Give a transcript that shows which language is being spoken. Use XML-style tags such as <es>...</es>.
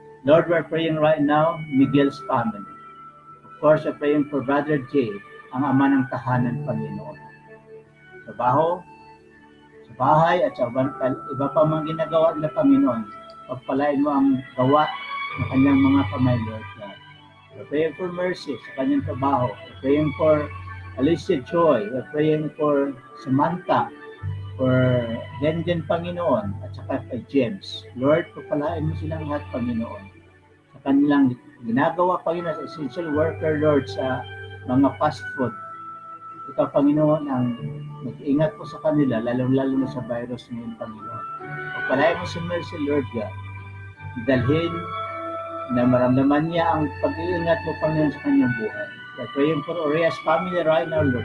<en>Lord, we're praying right now, Miguel's family. Of course, we're praying for Brother Jay,</en> <tl>ang ama ng tahanan,</tl> <en>Panginoon.</en> <tl>Trabaho, sa bahay, at sa iba pa mga ginagawa nila, Panginoon. Pagpalain mo ang gawa ng kanyang mga kamay, Lord God.</tl> <en>We're praying for mercy</en> <tl>sa kanyang trabaho.</tl> <en>We're praying for Alicia Joy. We're praying for Samantha, for Denjen, Panginoon,</en> <tl>at saka kay James. Lord, pagpalain mo silang lahat, Panginoon. Sa kanilang ginagawa, Panginoon, sa essential worker, Lord, sa mga fast food. Ikaw, Panginoon, ang mag-ingat po sa kanila, lalong-lalo na sa virus ngayon, Panginoon. Pagpalain mo si Mercy, Lord God. Dalhin na maramdaman niya ang pag-iingat mo, Panginoon, sa kanyang buhay.</tl> <en>We're praying for Orias family right now, Lord.</en>